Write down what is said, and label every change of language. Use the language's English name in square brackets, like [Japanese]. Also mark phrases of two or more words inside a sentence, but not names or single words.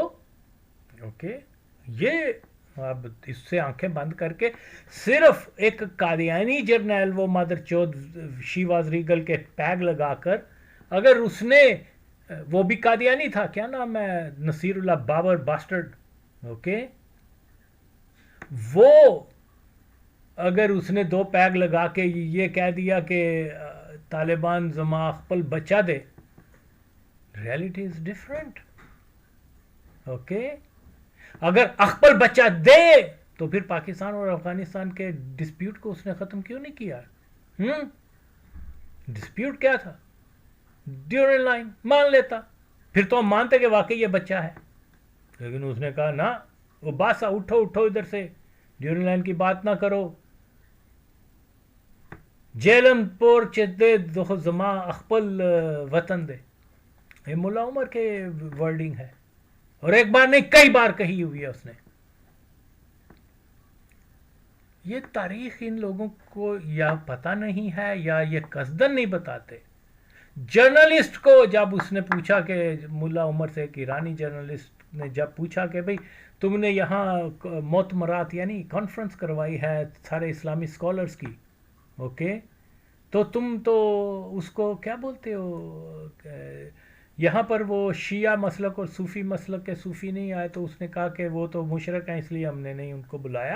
[Urdu] اوکے, یہ اب اس سے آنکھیں بند کر کے صرف ایک قادیانی جرنیل, وہ مدر چودھ شی واز ریگل کے ٹیگ لگا کر, اگر اس نے, وہ بھی قادیانی تھا, کیا نام ہے, نصیر اللہ بابر باسٹرڈ, اوکے, وہ اگر اس نے 2 پیگ لگا کے یہ کہہ دیا کہ طالبان [Pashto] زما اخپل بچہ دے, [English] reality is different. [Urdu] اوکے, اگر [Pashto] اخپل بچہ دے [Urdu] تو پھر پاکستان اور افغانستان کے ڈسپیوٹ کو اس نے ختم کیوں نہیں کیا؟ ڈسپیوٹ کیا تھا؟ ڈیورنگ لائن مان لیتا, پھر تو ہم مانتے کہ واقعی یہ بچہ ہے. لیکن اس نے کہا نہ, وہ باسا اٹھو ادھر سے, ڈیورنگ لائن کی بات نہ کرو, [Pashto] جیلم پور چدے دو زما اخپل وطن دے. [Urdu] یہ ملا عمر کے ورڈنگ ہے, اور ایک بار نہیں کئی بار کہی ہوئی ہے اس نے. یہ تاریخ ان لوگوں کو یا پتہ نہیں ہے یا یہ قصدن نہیں بتاتے. جرنلسٹ کو جب اس نے پوچھا کہ ملا عمر سے, ایک ایرانی جرنلسٹ نے جب پوچھا کہ بھئی تم نے یہاں مؤتمرات یعنی کانفرنس کروائی ہے سارے اسلامی اسکالرس کی, اوکے, تو تم تو اس کو کیا بولتے ہو, یہاں پر وہ شیعہ مسلک اور صوفی مسلک کے صوفی نہیں آئے, تو اس نے کہا کہ وہ تو مشرک ہیں اس لیے ہم نے نہیں ان کو بلایا.